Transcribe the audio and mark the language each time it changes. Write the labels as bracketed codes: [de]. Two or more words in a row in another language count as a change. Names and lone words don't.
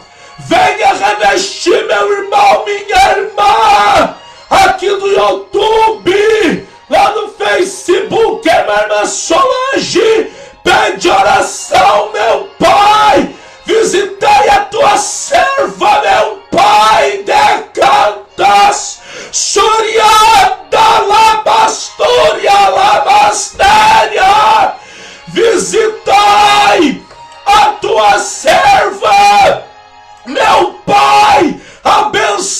[pt] Venha revestir meu irmão, minha irmã, aqui no YouTube, lá no Facebook, minha irmã Solange, pede oração, meu Pai. Visitei a tua serva, meu Pai, decantas, choriada, labastúria, labastéria. Visitai a tua serva, meu Pai, abençoe